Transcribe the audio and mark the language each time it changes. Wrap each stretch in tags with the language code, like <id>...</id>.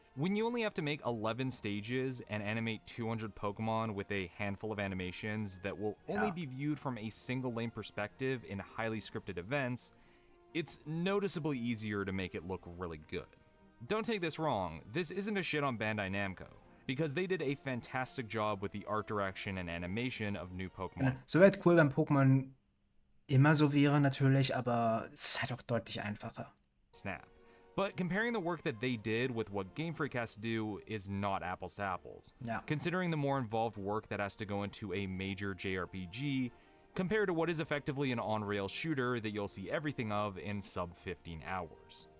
<en>When you only have to make 11 stages and animate 200 Pokemon with a handful of animations that will only Yeah. be viewed from a single lane perspective in highly scripted events, it's noticeably easier to make it look really good. Don't take this wrong, this isn't a shit on Bandai Namco, because they did a fantastic job with the art direction and animation of new Pokemon</en> <de>So wäre cool, wenn Pokémon immer so wäre, natürlich, aber es ist halt auch deutlich einfacher.</de> <en>Snap. But comparing the work that they did with what Game Freak has to do is not apples to apples. Yeah. Considering the more involved work that has to go into a major JRPG, compared to what is effectively an on-rail shooter that you'll see everything of in sub 15 hours.</en>